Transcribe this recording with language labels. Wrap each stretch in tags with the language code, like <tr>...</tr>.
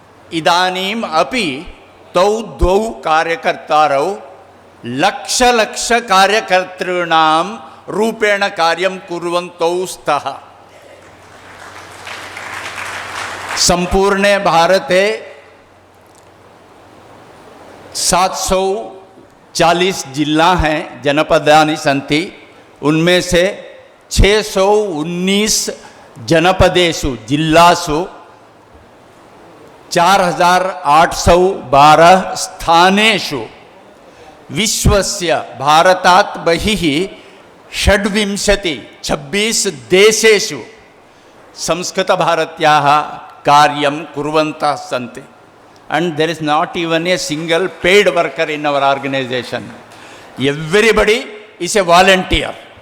<sa>इदानीम् अपि तौ द्वौ कार्यकर्तारौ लक्ष कार्यकर्तॄणां रूपेण कार्यं कुर्वन्तौ स्तः। संपूर्णे भारते 740</sa> <hi>जिला हैं,</hi> <sa>जनपदानि सन्ति।</sa> <hi>उनमें से</hi> <sa>619 जनपदेषु जिल्लासु 4812 स्थानेषु विश्वस्य भारतात् बहिः 26 देशेषु संस्कृतभारत्याः कार्यं कुर्वन्तः सन्ति।</sa> <en>And there is not even a single paid worker in our organization. Everybody is a volunteer.</en>